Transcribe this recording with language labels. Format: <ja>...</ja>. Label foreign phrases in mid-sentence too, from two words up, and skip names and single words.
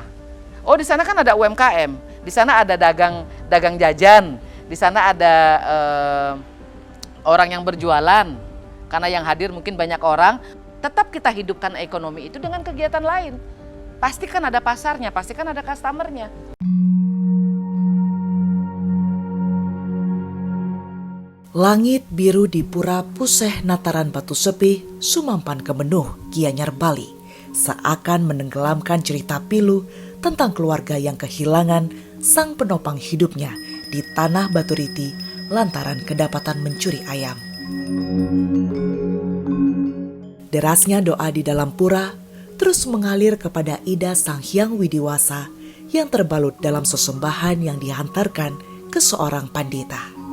<id>Oh, di sana kan ada UMKM, di sana ada dagang jajan, di sana ada orang yang berjualan, karena yang hadir mungkin banyak orang. Tetap kita hidupkan ekonomi itu dengan kegiatan lain. Pasti kan ada pasarnya, pasti kan ada customernya. Langit biru di Pura Puseh Nataran Batu Sepi, Sumampan Kemenuh, Gianyar, Bali, seakan menenggelamkan cerita pilu tentang keluarga yang kehilangan sang penopang hidupnya di tanah Batu Riti lantaran kedapatan mencuri ayam. Derasnya doa di dalam pura terus mengalir kepada Ida Sang Hyang Widiwasa yang terbalut dalam sesembahan yang dihantarkan ke seorang pandita.</id>